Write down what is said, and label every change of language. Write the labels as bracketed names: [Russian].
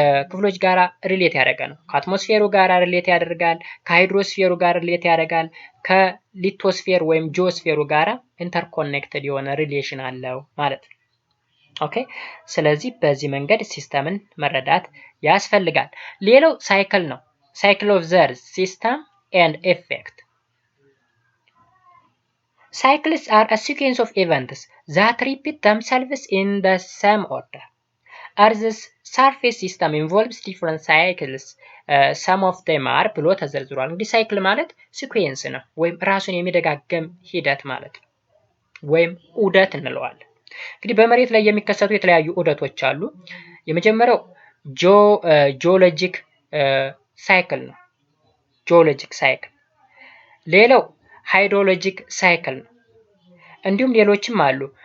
[Amharic] ክፍሎች ጋር ሪሌት ያደረገ ነው። ከአትሞስፌሩ ጋር ሪሌት ያደርጋል፣ ከሃይድሮስፌሩ ጋር ሪሌት ያደርጋል፣ ከሊቶስፌር ወይም ጂኦስፌሩ ጋር ኢንተርኮኔክትድ የሆነ ሪሌሽን አለው ማለት ነው። ኦኬ ስለዚህ በዚህ መንገድ ሲስተምን መረዳት ያስፈልጋል። ሌላው ሳይክል ነው። ሳይክል ኦፍ ዘ እርዝ ሲስተም and effect. [English] Cycles are a sequence of events that repeat themselves in the same order. Earth's surface system involves different cycles. Some of them are [Amharic] ብሎ ተዘርዝሯል። እንግዲህ ሳይክል ማለት ሲኩዌንስ ነው ወይም ራሱን የሚደጋገም ሂደት ማለት ነው ወይም ዑደት እንለዋለን። እንግዲህ በመሬት ላይ የሚከሰቱ የተለያዩ ዑደቶች አሉ። የመጀመሪያው ጂኦሎጂክ ሳይክል ነው። ጂኦሎጂክ ሳይክል። ሌላው ሃይድሮሎጂክ ሳይክል ነው። እንዲሁም ሌሎችም አሉ።